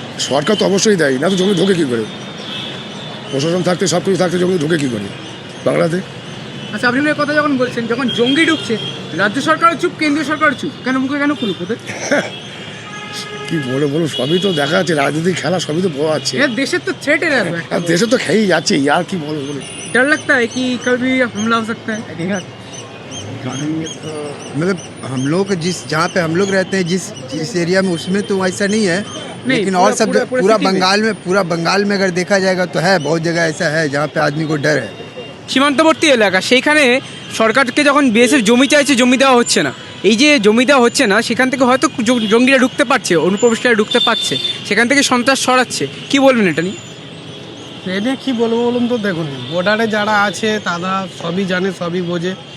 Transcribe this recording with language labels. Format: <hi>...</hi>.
<bn>সরকার তো অবশ্যই দেয়, না তো জমি ঢোকে কী করে? প্রশাসন থাকতে, সব কিছু থাকতে জমি ঢোকে কী করে বাংলাতে? আচ্ছা, আপনি কথা যখন বলছেন, যখন জঙ্গি ঢুকছে রাজ্য সরকারও চুপ, কেন্দ্রীয় সরকারও চুপ, কেন মুখে কেন খুলুক ওদের? কি বলুন, সবই তো দেখা যাচ্ছে, রাজনীতিক খেলা সবই তো পাওয়া যাচ্ছে। দেশের তো থ্রেট</bn> <hi>है यार,</hi> <bn>আর দেশে তো খেয়েই যাচ্ছে, আর কি বলবো।</bn> <hi>डर लगता है कि कभी हमला हो सकता है? मतलब हम लोग जहाँ पे हम लोग रहते हैं, जिस एरिया में, उसमें तो ऐसा नहीं है। लेकिन और सब पूरा बंगाल में अगर देखा जाएगा तो है, बहुत जगह ऐसा है जहाँ पे आदमी को डर है।</hi> <bn>সীমান্তবর্তী এলাকা, সেইখানে সরকারকে যখন বিএসএফ জমি চাইছে, জমি দেওয়া হচ্ছে না। এই যে জমি দেওয়া হচ্ছে না, সেখান থেকে হয়তো জঙ্গিরা ঢুকতে পারছে, অনুপ্রবেশকারীরা ঢুকতে পারছে, সেখান থেকে সন্ত্রাস ছড়াচ্ছে। কি বলবেন এটা নিয়ে? ট্রেনে কি বলবো বলুন তো, দেখুন বর্ডারে যারা আছে তারা সবই জানে, সবই বোঝে।</bn>